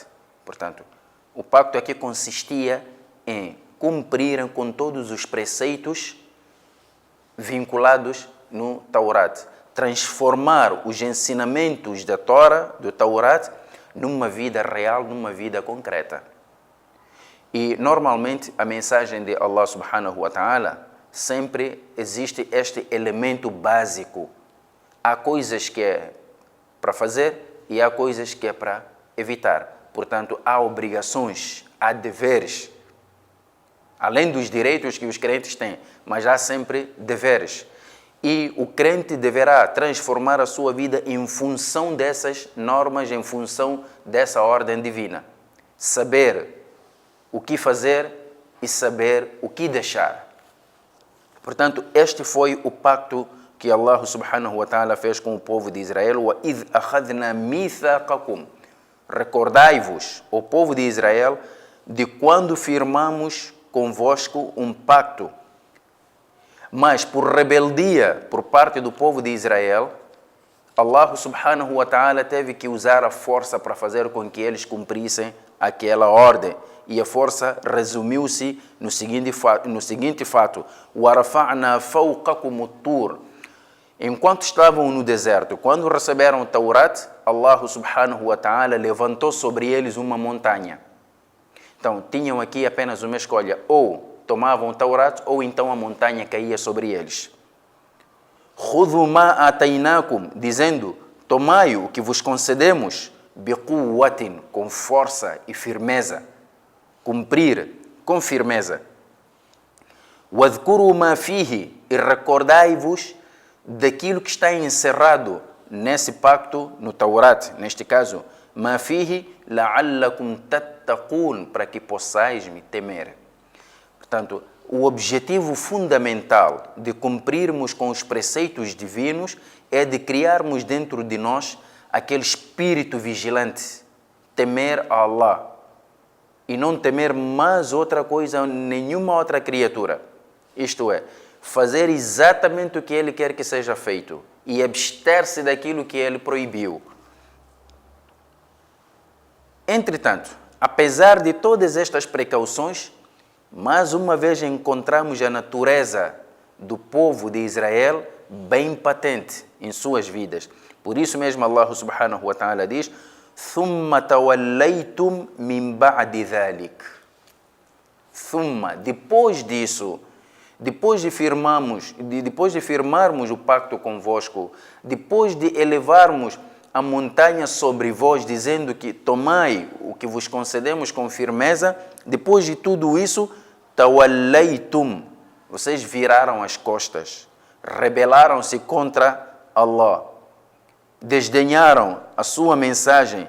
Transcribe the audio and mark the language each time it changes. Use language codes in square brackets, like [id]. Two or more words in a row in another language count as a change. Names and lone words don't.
[pt] Portanto, o pacto aqui consistia em cumprirem com todos os preceitos vinculados no Taurat, transformar os ensinamentos da Torá, do Taurat, numa vida real, numa vida concreta. E normalmente a mensagem de Allah [ar] سبحانه وتعالى [pt] sempre existe este elemento básico. Há coisas que é para fazer e há coisas que é para evitar. Portanto, há obrigações, há deveres, além dos direitos que os crentes têm, mas há sempre deveres. E o crente deverá transformar a sua vida em função dessas normas, em função dessa ordem divina. Saber o que fazer e saber o que deixar. Portanto, este foi o pacto que Allah [ar] سبحانه وتعالى [pt] fez com o povo de Israel. [ar] وَإِذْ أَخَذْنَا مِيثَاقَكُمْ. [pt] Recordai-vos, o povo de Israel, de quando firmamos convosco um pacto. Mas por rebeldia por parte do povo de Israel, Allah [ar] سبحانه وتعالى [pt] teve que usar a força para fazer com que eles cumprissem aquela ordem. E a força resumiu-se no seguinte fato: [ar] وَرَفَعْنَا فَوْقَكُمُ الطُّورَ. [pt] Enquanto estavam no deserto, quando receberam o Taurat, Allah [ar] سبحانه وتعالى [pt] levantou sobre eles uma montanha. Então, tinham aqui apenas uma escolha: ou tomavam o Taurat, ou então a montanha caía sobre eles. [ar] خُذُوا مَا آتَيْنَاكُمْ, [pt] dizendo: tomai o que vos concedemos, بِقُوَّةٍ, com força e firmeza. Cumprir com firmeza. [ar] وَاذْكُرُوا مَا فِيهِ, [pt] e recordai-vos daquilo que está encerrado nesse pacto, no Taurat, neste caso, [ar] مَا فِيهِ لَعَلَّكُمْ تَتَّقُونَ, [pt] para que possais me temer. Portanto, o objetivo fundamental de cumprirmos com os preceitos divinos é de criarmos dentro de nós aquele espírito vigilante, temer a Allah e não temer mais outra coisa, nenhuma outra criatura. Isto é, fazer exatamente o que Ele quer que seja feito e abster-se daquilo que Ele proibiu. Entretanto, apesar de todas estas precauções, mais uma vez encontramos a natureza do povo de Israel bem patente em suas vidas. Por isso mesmo Allah [ar] سبحانه وتعالى [pt] diz: [ar] ثُمَّ تَوَلَّيْتُمْ مِنْ بَعْدِ ذَلِكَ. [pt] Depois disso, depois de firmarmos o pacto convosco, depois de elevarmos a montanha sobre vós, dizendo que tomai o que vos concedemos com firmeza, depois de tudo isso, tawallaytum, vocês viraram as costas, rebelaram-se contra Allah, desdenharam a sua mensagem.